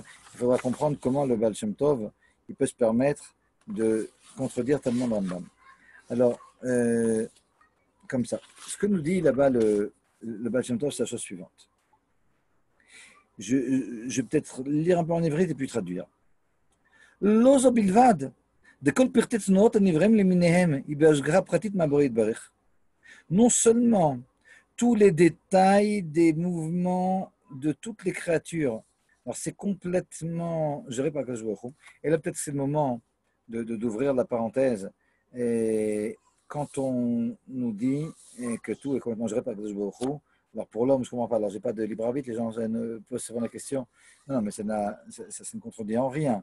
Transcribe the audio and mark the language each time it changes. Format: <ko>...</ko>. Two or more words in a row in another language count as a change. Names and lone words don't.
<fr>Il faudra comprendre comment le Baal Shem Tov il peut se permettre de contredire tellement le Rambam. Alors, comme ça. Ce que nous dit là-bas le Baal Shem Tov, c'est la chose suivante. Je vais peut-être lire un peu en hébreu et puis traduire.</fr> <he>לא זו בלבד, דכל פרטי צנועות הנבראים למיניהם, היא בהשגחה פרטית מהבורא יתברך.</he> <fr>Non seulement tous les détails des mouvements de toutes les créatures, alors c'est complètement géré par</fr> <he>הקדוש ברוך הוא.</he> <fr>Et là peut-être c'est le moment d'ouvrir la parenthèse. Et quand on nous dit que tout est complètement géré par</fr> <he>הקדוש ברוך הוא,</he> <fr>alors pour l'homme je ne comprends pas, alors je n'ai pas de libre arbitre, les gens ne posent souvent la question, non mais ça ne contredit en rien.</fr>